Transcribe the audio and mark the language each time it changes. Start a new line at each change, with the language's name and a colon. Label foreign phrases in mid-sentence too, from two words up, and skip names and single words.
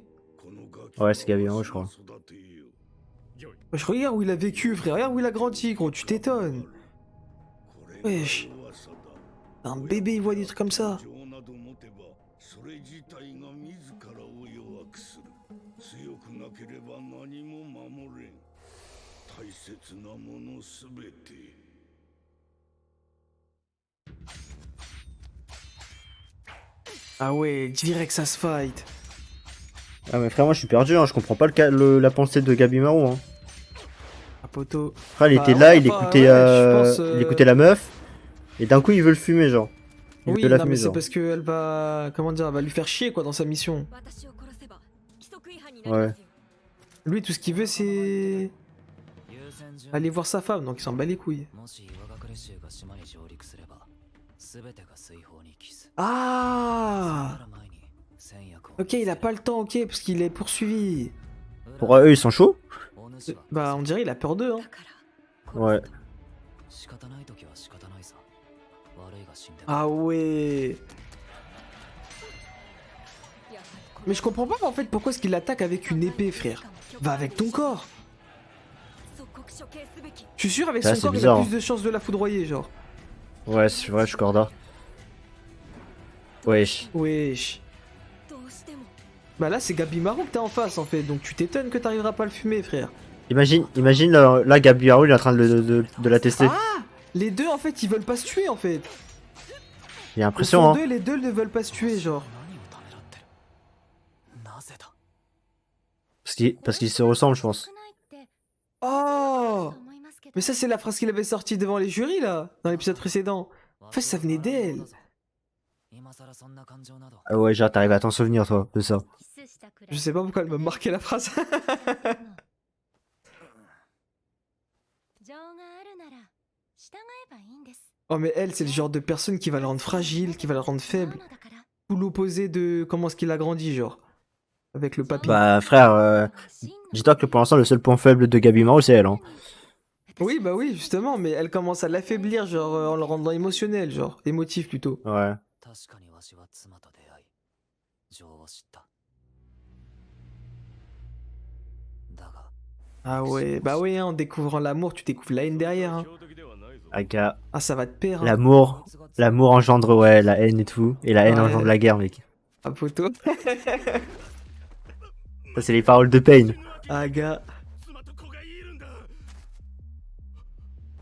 French: Ouais, c'est Gabimaru, je crois. Wesh, regarde où il a vécu, frère, regarde où il a grandi, gros, tu t'étonnes. Wesh. Un bébé, il voit des trucs comme ça.
Japanese: それ自体が自らを弱くする。強くなければ何も守れん。大切なものすべて。
French: Ah ouais, direct ça se fight. Ah mais frère, moi je suis perdu, hein. Je comprends pas la pensée de Gabimaru. Hein. Ah poto. Frère, il Bah était ouais, là, il enfin, écoutait, ouais, je pense, il écoutait la meuf, et d'un coup il veut le fumer, genre. Il Oui, veut la non mais fumer, c'est genre. parce qu'elle va... Comment dire, elle va lui faire chier quoi dans sa mission.
Japanese: 私を殺せば規則違反になりますよ。
French: Lui tout ce qu'il veut c'est...
Japanese: 優先順
French: aller voir sa femme, donc il s'en bat les couilles.
Japanese: もし岩隠れ衆が島に上陸すれば全てが水泡に帰す
French: Ah
Japanese: その前に戦略を
French: Ok, il a pas le temps, ok, parce qu'il est poursuivi. Pour eux, ils sont chauds?
Japanese: お主は
French: Bah on dirait il a peur d'eux, hein.
Japanese: だから、
French: Ouais.
Japanese: 仕方ない時は仕方ないさ悪いが死んでも
French: Ah ouais.
Japanese: やはりこの
French: Mais je comprends pas en fait pourquoi est-ce qu'il l'attaque avec une épée, frère. Va avec ton corps.
Japanese: 即刻処刑すべき。
French: Je suis sûr avec Ah, son c'est corps il bizarre, a hein. plus de chances de la foudroyer, genre. Ouais, c'est vrai, je suis corda. Wesh. Wesh.
Japanese: どうしても
French: Bah là c'est Gabimaru que t'as en face en fait, donc tu t'étonnes que t'arriveras pas à le fumer, frère. Imagine là, Gabimaru, il est en train de la tester. Ah Les deux en fait ils veulent pas se tuer en fait. Il y a Au l'impression, fond hein. d'eux, les deux ne veulent pas se tuer, genre.
Japanese: 何をためらってるなぜだ
French: Parce qu'ils se ressemblent, je pense.
Japanese: 少ないって
French: Oh
Japanese: 思いますけど
French: Mais ça c'est la phrase qu'il avait sortie devant les jurys là, dans l'épisode précédent. En fait ça venait d'elle.
Japanese: 今さらそんな感情など
French: Ah ouais, genre, t'arrives à t'en souvenir, toi, de ça. Je sais pas pourquoi elle m'a marqué la phrase.
Japanese: 情があるなら従えばいいんです。
French: Oh mais elle c'est le genre de personne qui va le rendre fragile, qui va le rendre faible.
Japanese: そうだから
French: Tout l'opposé de comment est-ce qu'il a grandi, genre. Avec le papy. Bah, frère, dis-toi que pour l'instant, le seul point faible de Gabimaru, c'est elle, hein. Oui bah oui justement, mais elle commence à l'affaiblir, genre en le rendant émotionnel, genre. Émotif plutôt. Ouais.
Japanese: 確かにわしは妻と出会い情を知っただが
French: Ah ouais, bah oui, hein, en découvrant l'amour, tu découvres la haine derrière. Hein. Aga, Ah ça va te perdre. Hein. l'amour engendre, ouais, la haine et tout. Et la haine Ouais. engendre la guerre, mec. Ah poto. Ça, c'est les paroles de Pain. Ah gars. Wesh.